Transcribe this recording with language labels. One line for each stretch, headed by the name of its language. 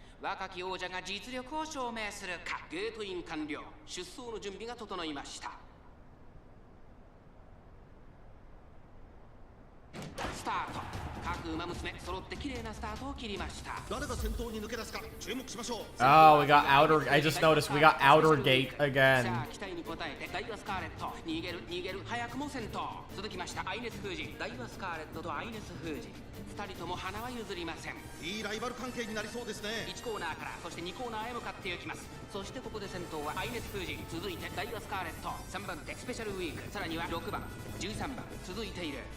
Japanese: 若き王者が実力を証明するか。ゲートイン完了。出走の準備が整いました。スタート。各馬娘揃って綺麗なスタートを切りました。誰が先頭に抜け出すか注目しましょう。
English: Oh, we got outer. I just noticed we got outer gate again.
Japanese: さあ期待に応えてダイワスカーレット逃げる早くも先頭。続きましたアイネス・フージ。ダイワスカーレットとアイネス・フージ2人とも花は譲りません。いいライバル関係になりそうですね。 1コーナーからそして2コーナーへ向かっていきます。そしてここで先頭はアイネス・フージ。続いてダイワスカーレット3番手スペシャルウィーク、さらには6番13番続いている。